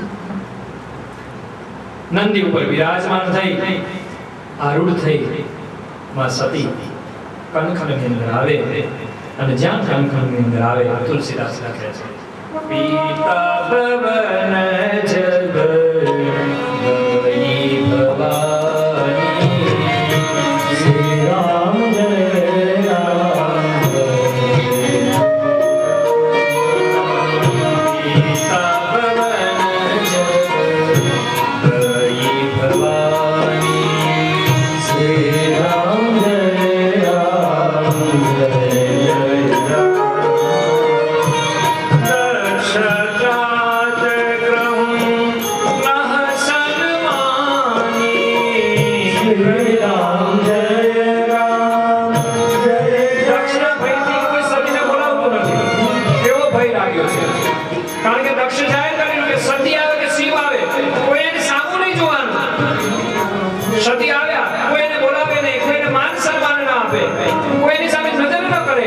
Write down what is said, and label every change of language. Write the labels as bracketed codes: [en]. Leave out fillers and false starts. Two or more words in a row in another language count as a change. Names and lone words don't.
[gu] નંદી ઉપર વિરાજમાન થઈ, આરૂઢ થઈ માં સતી કનખની અંદર આવે, અને જ્યાં કનખની અંદર આવે તુલસીદાસ લખે છે [hi] पिता भवन जग गई भवानी श्री राम जय राम पिता भवन जग गई भवानी श्री राम जय राम जय जय राम दक्षजात ग्रहं नः सन्मानी. श्री राम जय राम जय [gu] દક્ષના ભયથી કોઈ સતીને બોલાવતો નથી, એવો ભય લાગ્યો છે. કારણ કે દક્ષ જાહેર કર્યું કે સતી આવે કે શિવ આવે કોઈ એને સામું નહીં જોવાનું. સતી આવ્યા કોઈ એને બોલાવે નહીં, કોઈને માન સન્માન ના આપે, કોઈની સામે નજર ન કરે.